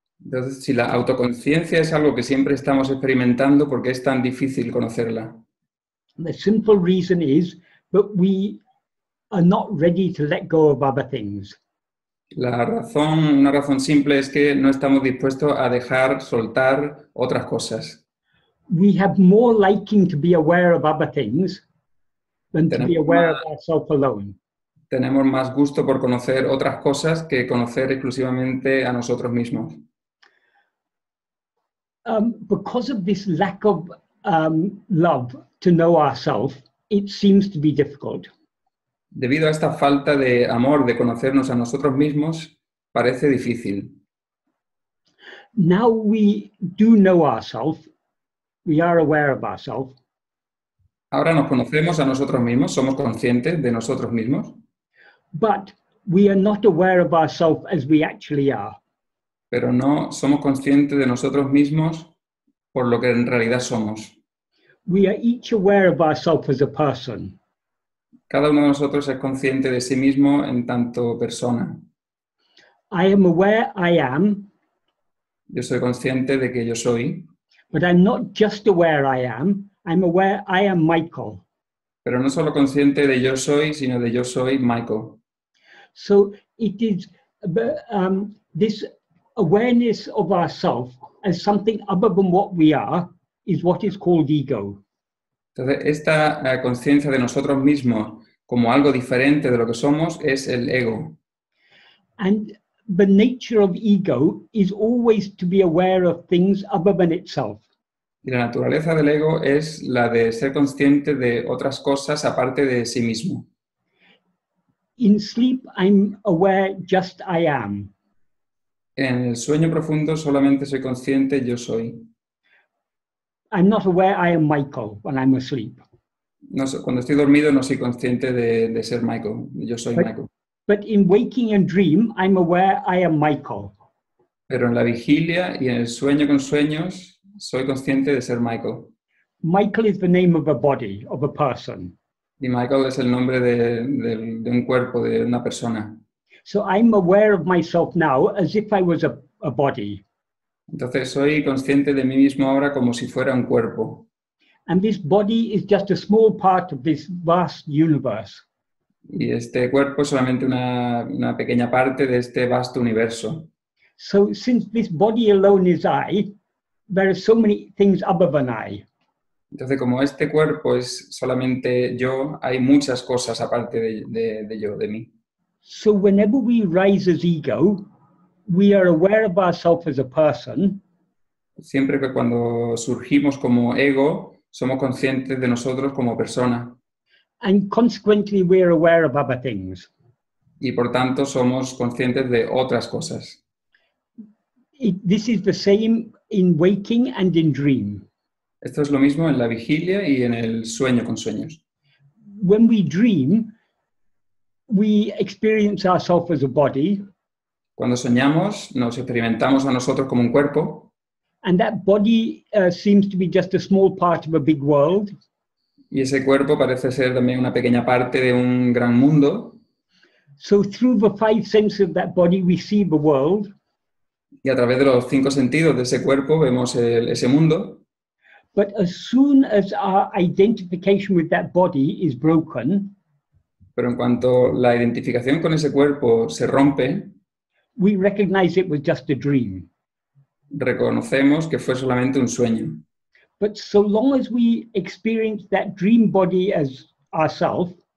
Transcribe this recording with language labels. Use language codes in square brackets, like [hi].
[es] Entonces, si la autoconciencia es algo que siempre estamos experimentando, ¿por qué es tan difícil conocerla? [en] The simple reason is that we are not ready to let go of other things. [es] Una razón simple es que no estamos dispuestos a dejar, soltar otras cosas. [en] We have more liking to be aware of other things than to be aware of ourselves alone. [es] Tenemos más gusto por conocer otras cosas que conocer exclusivamente a nosotros mismos. [en] Because of this lack of love to know ourselves, it seems to be difficult. [es] Debido a esta falta de amor de conocernos a nosotros mismos, parece difícil. [en] Now we do know ourselves. We are aware of ourselves. [es] Ahora nos conocemos a nosotros mismos, somos conscientes de nosotros mismos. [en] But we are not aware of ourselves as we actually are. [es] Pero no somos conscientes de nosotros mismos por lo que en realidad somos. [en] We are each aware of ourselves as a person. [es] Cada uno de nosotros es consciente de sí mismo en tanto persona. [en] I am aware I am. [es] Yo soy consciente de que yo soy. [en] But I'm not just aware I am. I'm aware I am Michael. [es] Pero no solo consciente de yo soy, sino de yo soy Michael. [en] So it is this awareness of ourselves as something other than what we are is what is called ego. [es] Entonces, esta conciencia de nosotros mismos como algo diferente de lo que somos es el ego. [en] And the nature of ego is always to be aware of things other than itself. [es] Y la naturaleza del ego es la de ser consciente de otras cosas aparte de sí mismo. [en] In sleep, I'm aware just I am. [es] En el sueño profundo solamente soy consciente yo soy. [en] I'm not aware I am Michael when I'm asleep. [es] No, cuando estoy dormido no soy consciente de ser Michael. Yo soy Michael. [en] But in waking and dream, I'm aware I am Michael. [es] Pero en la vigilia y en el sueño con sueños soy consciente de ser Michael. [en] Michael is the name of a body, of a person. [es] Y Michael es el nombre de un cuerpo, de una persona. [en] So I'm aware of myself now as if I was a body. [es] Entonces soy consciente de mí mismo ahora como si fuera un cuerpo. [en] And this body is just a small part of this vast universe. [es] Y este cuerpo es solamente una pequeña parte de este vasto universo. [en] So since this body alone is I, there are so many things other than I. [es] Entonces, como este cuerpo es solamente yo, hay muchas cosas aparte de yo, de mí. [en] So whenever we rise as ego, we are aware of ourselves as a person, [es] Siempre que cuando surgimos como ego, somos conscientes de nosotros como persona [en] and consequently we are aware of other things. [es] y por tanto somos conscientes de otras cosas. [en] This is the same in waking and in dream. [es] Esto es lo mismo en la vigilia y en el sueño con sueños. [en] When we dream, we experience ourselves as a body, [es] Cuando soñamos, nos experimentamos a nosotros como un cuerpo [en] and that body seems to be just a small part of a big world. [es] y ese cuerpo parece ser también una pequeña parte de un gran mundo. [en] So through the five senses of that body, we see the world. [es] Y a través de los 5 sentidos de ese cuerpo vemos ese mundo. [en] But as soon as our identification with that body is broken, [es] Pero en cuanto la identificación con ese cuerpo se rompe, [en] we recognize it was just a dream. [es] reconocemos que fue solamente un sueño. [en] But so long as we experience that dream body as ourself,